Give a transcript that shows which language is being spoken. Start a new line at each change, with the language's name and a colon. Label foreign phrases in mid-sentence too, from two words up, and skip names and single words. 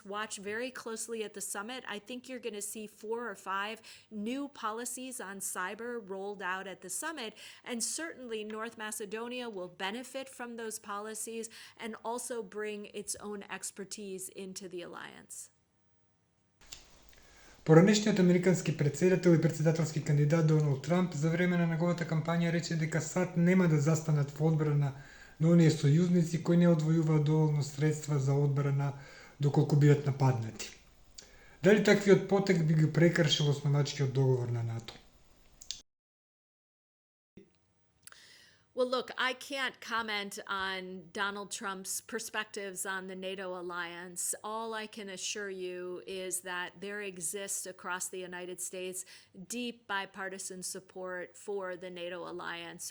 English: Watch very closely at the summit. I think you're going to see 4 or 5 new policies on cyber rolled out at the summit, and certainly North Macedonia will benefit from those policies and also bring its own expertise into the alliance.
Macedonian: Поранешниот американски претседател и претседателски кандидат Доналд Трамп за време на неговата кампања рече дека САД нема да застанат во одбрана на оние сојузници кои не одвојуваат доволно средства за одбрана доколку бидат нападнати. Дали таквиот потек би го прекршил основачкиот договор на НАТО?
English: Well, look, I can't comment on Donald Trump's perspectives on the NATO alliance. All I can assure you is that there exists across the United States deep bipartisan support for the NATO alliance.